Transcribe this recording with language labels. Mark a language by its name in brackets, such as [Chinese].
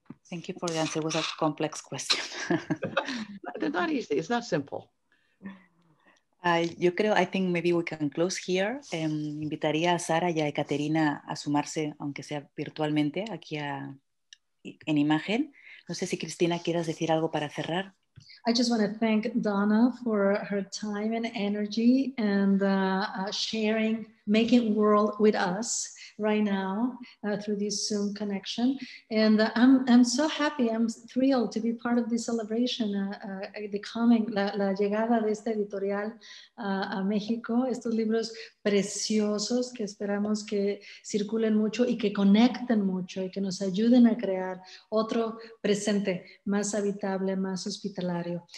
[English] Thank you for the answer. It was a complex question. They're not easy. It's not simple. [Spanish] Yo creo, [English] I think maybe we can close here. [Spanish] Invitaría a Sara y a Ekaterina a sumarse, aunque sea virtualmente, aquí en imagen. No sé si Cristina quieras decir algo para cerrar. [English] I just want to thank Donna for her time and energy and sharing, making world with us right now through this Zoom connection. And I'm so happy, I'm thrilled to be part of this celebration, [Spanish] la llegada de esta editorial a México, estos libros preciosos que esperamos que circulen mucho y que conecten mucho y que nos ayuden a crear otro presente más habitable, más hospitalario.